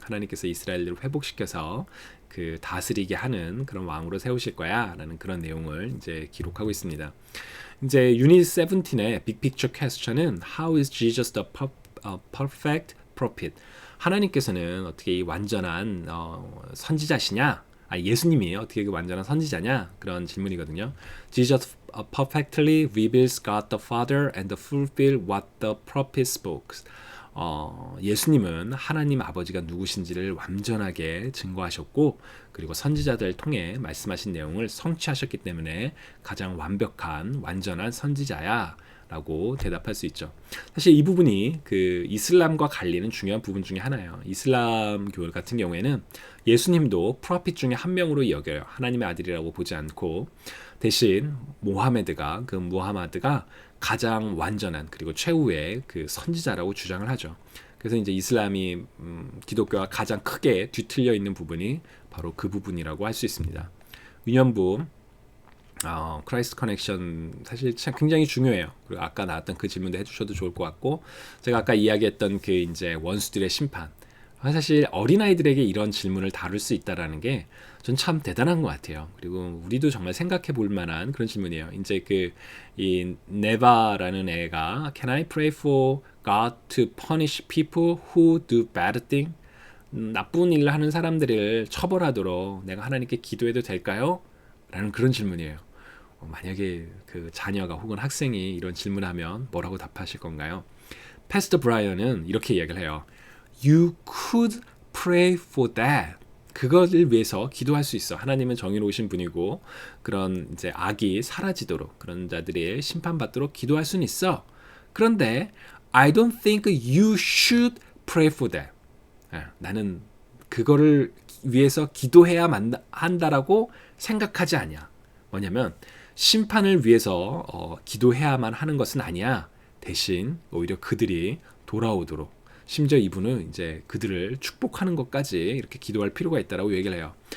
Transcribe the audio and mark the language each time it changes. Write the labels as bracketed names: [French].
[Korean] 하나님께서 이스라엘을 회복시켜서 그 다스리게 하는 그런 왕으로 세우실 거야라는 그런 내용을 이제 기록하고 있습니다. 이제 유닛 17의 빅 픽처 퀘스천은 [English] How is Jesus the perfect prophet? [Korean] 하나님께서는 어떻게 이 완전한 선지자시냐? 예수님이 어떻게 그 완전한 선지자냐? 그런 질문이거든요. [English] Jesus perfectly reveals God the Father and fulfill what the prophet spoke. [Korean] 예수님은 하나님 아버지가 누구신지를 완전하게 증거하셨고, 그리고 선지자들을 통해 말씀하신 내용을 성취하셨기 때문에 가장 완벽한 완전한 선지자야 라고 대답할 수 있죠. 사실 이 부분이 그 이슬람과 관리는 중요한 부분 중에 하나예요. 이슬람 교회 같은 경우에는 예수님도 프로핏 중에 한 명으로 여겨요. 하나님의 아들이라고 보지 않고, 대신 무하마드가 가장 완전한 그리고 최후의 그 선지자라고 주장을 하죠. 그래서 이제 이슬람이 기독교와 가장 크게 뒤틀려 있는 부분이 바로 그 부분이라고 할 수 있습니다. 위년부 크라이스트 커넥션 사실 참 굉장히 중요해요. 그리고 아까 나왔던 그 질문도 해주셔도 좋을 것 같고, 제가 아까 이야기했던 그 이제 원수들의 심판, 사실 어린아이들에게 이런 질문을 다룰 수 있다라는 게 전 참 대단한 것 같아요. 그리고 우리도 정말 생각해 볼 만한 그런 질문이에요. 이제 이 네바라는 애가 [English] Can I pray for God to punish people who do bad thing? [Korean] 나쁜 일을 하는 사람들을 처벌하도록 내가 하나님께 기도해도 될까요? 라는 그런 질문이에요. 만약에 그 자녀가 혹은 학생이 이런 질문하면 뭐라고 답하실 건가요? 패스터 브라이언은 이렇게 이야기를 해요. [English] You could pray for that. [Korean] 그것을 위해서 기도할 수 있어. 하나님은 정의로우신 분이고 그런 이제 악이 사라지도록, 그런 자들이 심판받도록 기도할 수는 있어. 그런데 [English] I don't think you should pray for that. [Korean] 나는 그거를 위해서 기도해야 한다라고 생각하지 않냐. 뭐냐면 심판을 위해서 기도해야만 하는 것은 아니야. 대신 오히려 그들이 돌아오도록, 심지어 이분은 이제 그들을 축복하는 것까지 이렇게 기도할 필요가 있다라고 얘기를 해요.